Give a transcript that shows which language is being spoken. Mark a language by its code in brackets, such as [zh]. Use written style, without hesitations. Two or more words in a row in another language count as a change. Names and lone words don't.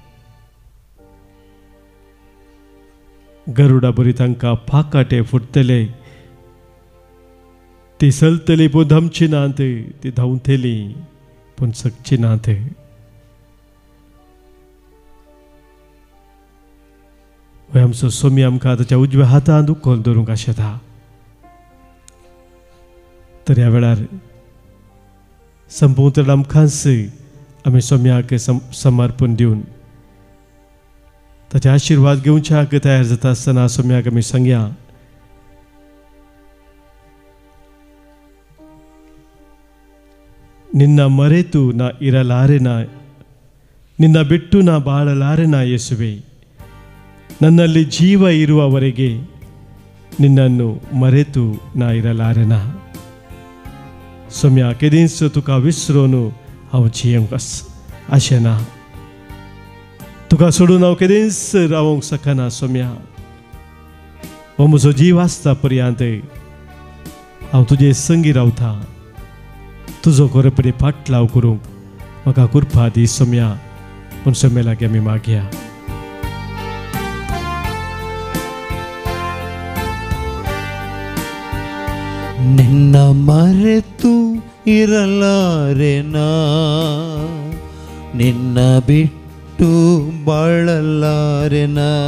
[kok] गरुडा बरी तांकां फाकाटे फुटतले ती चलतली पूण धमची नात ती धांवतली पण सकची नात आमचो सोमी आमकां ताच्या उजव्या हातांत उखोल दवरूंक आशेता तर ह्या वेळार संपूर्ण आमकांच आमी सोम्याक समर्पण दिवन ताचे आशिर्वाद घेवच्याक तयार जाता आसतना सोम्याक आमी सांगया [kn] ನಿನ್ನ ಮರೆತು ನಾ ಇರಲಾರೆನ ನಿನ್ನ ಬಿಟ್ಟು ನಾ ಬಾಳಲಾರೆನ ಯೇಸುವೆ ನನ್ನಲ್ಲಿ ಜೀವ ಇರುವವರೆಗೆ ನಿನ್ನನ್ನು ಮರೆತು ನಾ ಇರಲಾರೆನ [kok] सोम्या केदींच तुका विसरून हांव जियेवंक आशेना तुका सोडून हांव केदींच रावूंक शकना सोम्या हो म्हजो जीव आसता पर्यंत हांव तुजे संगी रावता तुजो खरेपणी फाटलाव करूंक म्हाका कृपा दी सोम्या पूण सोम्या लागीं आमी मागया [kn] ನಿನ್ನ ಮರೆತು ಇರಲಾರೆನಾ ನಿನ್ನ ಬಿಟ್ಟು ಬಾಳಲಾರೆನಾ